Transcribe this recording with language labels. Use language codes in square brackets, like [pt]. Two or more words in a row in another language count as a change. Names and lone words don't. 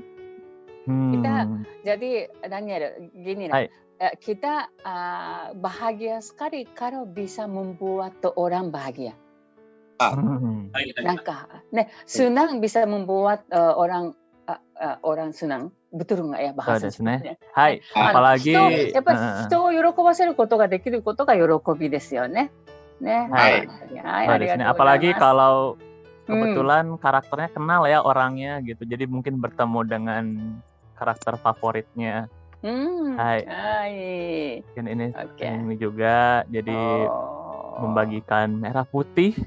[id] Kita jadi Daniel gini lah. Kita bahagia sekali kalau bisa membuat orang bahagia. Senang bisa membuat orang senang. Betul nggak ya bahasanya? Hai, apalagi [ja] やっぱり人を喜ばせることができることが喜びですよね。 [id] Hai. Apalagi kalau kebetulan karakternya kenal ya orangnya gitu. Jadi mungkin bertemu dengan karakter favoritnya. Hai. Dan ini juga jadi membagikan merah putih.